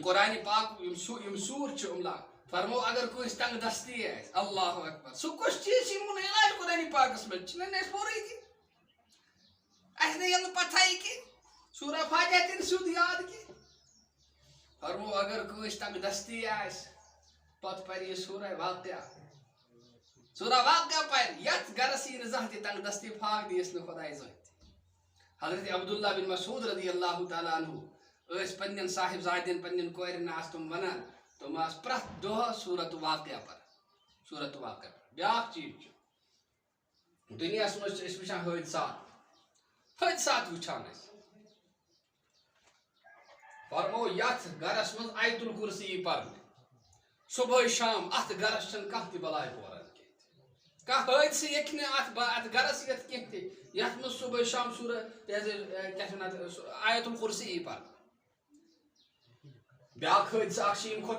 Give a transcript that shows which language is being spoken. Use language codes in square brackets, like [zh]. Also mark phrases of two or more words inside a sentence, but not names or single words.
[ks] قرآن پاک یم سور چھِ املا فرمو اگر کٲنٛسہِ تنگ دستی آسہِ [ar] اللہ اکبر [ks] سُہ کُس چیٖز چھُ یِمن علاج قرآن پاکس منٛز چھُنہ اَسہِ پوٚرُے کینٛہہ اَسہِ نہٕ ییٚلہِ نہٕ پتہٕے کینٛہہ سورہ فاتحہ تہِ نہٕ سیوٚد یاد کینٛہہ فرمو اگر کٲنٛسہِ تنگ دستی آسہِ پتہٕ پرِ یہِ سورہ واقعہ پرِ یتھ گرس یی نہٕ زانٛہہ تہِ تنگ دستی فاق دِیس نہٕ خۄداے زانٛہہ تہِ حضرت عبداللہ بن مسعود [ar] رضی اللہ تعالیٰ عنہ [ks] ٲسۍ پننٮ۪ن صاحب زادٮ۪ن پننٮ۪ن کورٮ۪ن آسہٕ تِم ونان تِم آسہٕ پرٛٮ۪تھ دۄہ سورۃ واقعہ پران بیاکھ چیٖز چھُ دُنیاہس منٛز چھِ أسۍ وٕچھان حٲدثات وٕچھان أسۍ فرمو یتھ گرس منٛز آیت الکرسی یی پرنہٕ صبحٲے شام اتھ گرس چھنہٕ کانٛہہ تہِ بلاے پوران کینٛہہ کانٛہہ حٲدثہٕ ہیٚکہِ نہٕ اتھ گرس یِتھ کینٛہہ تہِ یتھ منٛز صبحٲے شام آیت الکرسی یی پرنہٕ بیاکھ حٲدثہٕ اکھ چھُ ییٚمہِ کھۄتہٕ